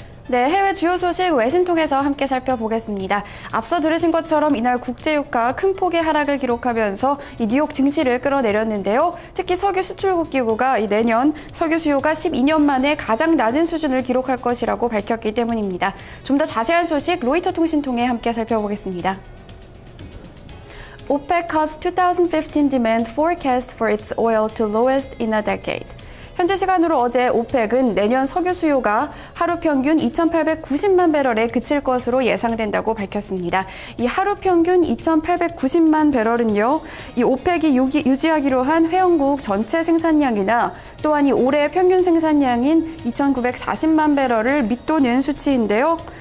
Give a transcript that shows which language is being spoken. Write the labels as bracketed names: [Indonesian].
[Korean] 네, 해외 주요 소식 외신 통해서 함께 살펴보겠습니다. 앞서 들으신 것처럼 이날 국제유가 큰 폭의 하락을 기록하면서 이 뉴욕 증시를 끌어내렸는데요. 특히 석유 수출국 기구가 내년 석유 수요가 12년 만에 가장 낮은 수준을 기록할 것이라고 밝혔기 때문입니다. 좀 더 자세한 소식 로이터 통신 통해 함께 살펴보겠습니다. [English] OPEC cuts 2015 demand forecast for its oil to lowest in a decade. [Korean] 현지 시간으로 어제 오펙은 내년 석유 수요가 하루 평균 2,890만 배럴에 그칠 것으로 예상된다고 밝혔습니다. 이 하루 평균 2,890만 배럴은요, 이 오펙이 유지하기로 한 회원국 전체 생산량이나 또한 이 올해 평균 생산량인 2,940만 배럴을 밑도는 수치인데요.